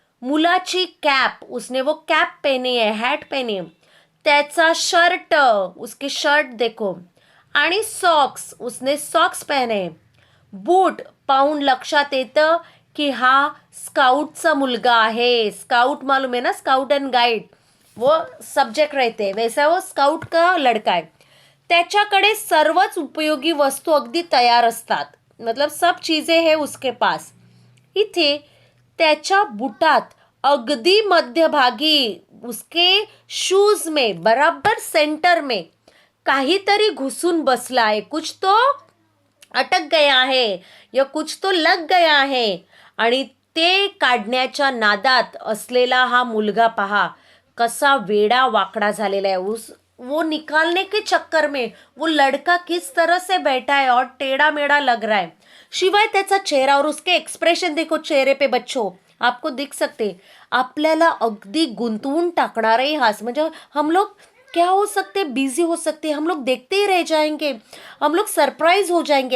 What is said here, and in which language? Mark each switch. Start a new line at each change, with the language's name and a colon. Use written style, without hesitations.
Marathi: मुलाची कॅप,
Hindi: उसने वो कॅप पहनी है, हॅट पहनी है,
Marathi: त्याचा शर्ट,
Hindi: उसके शर्ट देखो,
Marathi: आणि सॉक्स,
Hindi: उसने सॉक्स पहने,
Marathi: बूट पाहून लक्षात येतं की हा स्काउटचा मुलगा आहे.
Hindi: स्काउट मालूम है ना, स्काउट एंड गाइड वो सब्जेक्ट रहते, वैसा वो स्काउट का लड़का है.
Marathi: त्याच्याकडे सर्वच उपयोगी वस्तू अगदी तयार असतात,
Hindi: मतलब सब चीजें है उसके पास.
Marathi: इथे त्याच्या बुटात अगदी मध्यभागी
Hindi: उसके शूज में बराबर सेंटर में
Marathi: काहीतरी घुसून बसला आहे.
Hindi: कुछ तो अटक गया है या कुछ तो लग गया है
Marathi: आणि ते काढण्याच्या नादात असलेला हा मुलगा पहा कसा वेडा वाकडा झालेला आहे.
Hindi: वो निकालने के चक्कर में वो लड़का किस तरह से बैठा है और टेढ़ा मेढ़ा लग रहा है.
Marathi: शिवाय त्याचा चेहरा
Hindi: और उसके एक्सप्रेशन देखो चेहरे पे बच्चों आपको दिख सकते,
Marathi: आपल्याला अगदी गुंतवून टाकणारे हास.
Hindi: म्हणजे हम लोग क्या हो सकते, बिजी हो सकते, हम लोग देखते ही रह जाएंगे, हम लोग सरप्राइज हो जाएंगे.